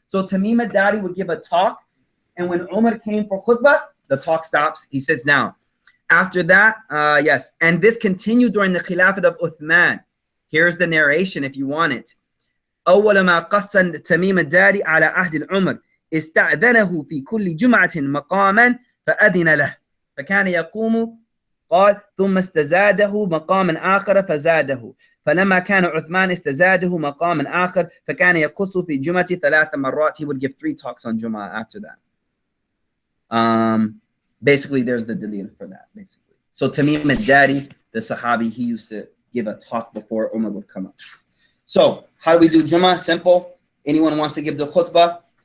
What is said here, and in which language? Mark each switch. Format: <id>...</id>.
<en>So Tamim ad-Dari would give a talk, and when Umar came for khutbah, the talk stops. He says now. After that, yes, and this continued during the Khilafat of Uthman. Here's the narration if you want it.</en> <ar>أول ما قص تميم الداري على عهد عمر استأذنه في كل جمعة مقاما فأذن له فكان يقوم قال ثم استزاده مقاما آخر فزاده فلما كان عثمان استزاده مقاما آخر فكان يقص في جمعة 3 مرات.</ar> <en>He would give 3 talks on Jummah after that. Basically, there's the delil for that. Basically, so Tamim ad-Dari, the Sahabi, he used to give a talk before Umar would come up. So how do we do Jummah? Simple. Anyone wants to give the khutbah?</en>